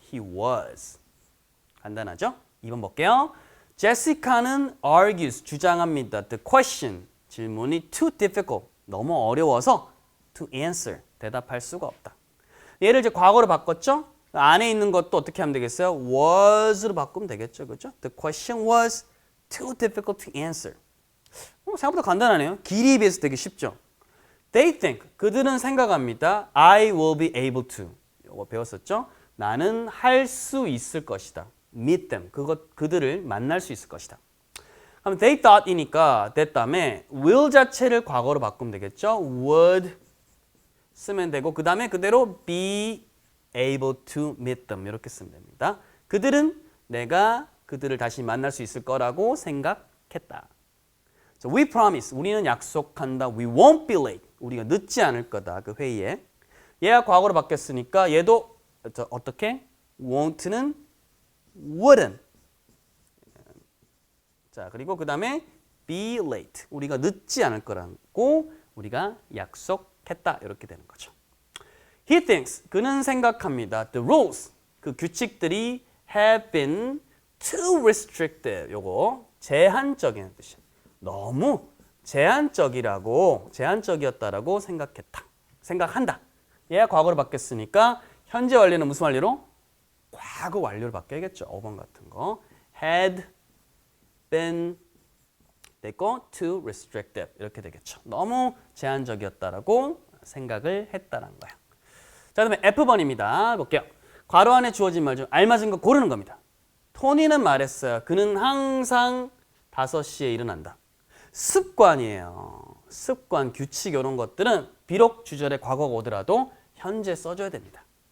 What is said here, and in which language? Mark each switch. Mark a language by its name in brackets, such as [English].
[English] He was. [Korean] 간단하죠? 2번 볼게요. 제시카는 argues, 주장합니다. [English] The question, [Korean] 질문이 [English] too difficult, [Korean] 너무 어려워서 [English] to answer, [Korean] 대답할 수가 없다. 얘를 이제 과거로 바꿨죠? 안에 있는 것도 어떻게 하면 되겠어요? was로 바꾸면 되겠죠. 그렇죠? [English] The question was too difficult to answer. [Korean] 생각보다 간단하네요. 길이에 비해서 되게 쉽죠? [English] They think, [Korean] 그들은 생각합니다. [English] I will be able to. [Korean] 이거 배웠었죠? 나는 할 수 있을 것이다. [English] meet them. [Korean] 그들을 만날 수 있을 것이다. 그럼 [English] they thought [Korean] 이니까 that 다음에 will 자체를 과거로 바꾸면 되겠죠? would 쓰면 되고 그 다음에 그대로 [English] be able to meet them [Korean] 이렇게 쓰면 됩니다. 그들은 내가 그들을 다시 만날 수 있을 거라고 생각했다. [English] So we promise, [Korean] 우리는 약속한다. [English] We won't be late, [Korean] 우리가 늦지 않을 거다. 그 회의에. 얘가 과거로 바뀌었으니까 얘도 어떻게? [English] won't는 wouldn't. [Korean] 자, 그리고 그 다음에 [English] be late, [Korean] 우리가 늦지 않을 거라고 우리가 약속했다. 이렇게 되는 거죠. [English] He thinks, [Korean] 그는 생각합니다. [English] The rules, [Korean] 그 규칙들이 [English] have been too restrictive. [Korean] 요거 제한적인 뜻이에요. 너무 제한적이었다라고 생각한다. 얘가 과거로 바뀌었으니까 현재 완료는 무슨 완료로? 과거 완료로 바뀌어야겠죠. 5번 같은 거. [English] had been [Korean] 됐고 [English] too restrictive [Korean] 이렇게 되겠죠. 너무 제한적이었다라고 생각을 했다는 거예요. 자, 그다음에 F번입니다. 볼게요. 괄호 안에 주어진 말 중 알맞은 거 고르는 겁니다. 토니는 말했어요. 그는 항상 5시에 일어난다. 습관이에요. 습관, 규칙 이런 것들은 비록 주절에 과거가 오더라도 현재 써줘야 됩니다.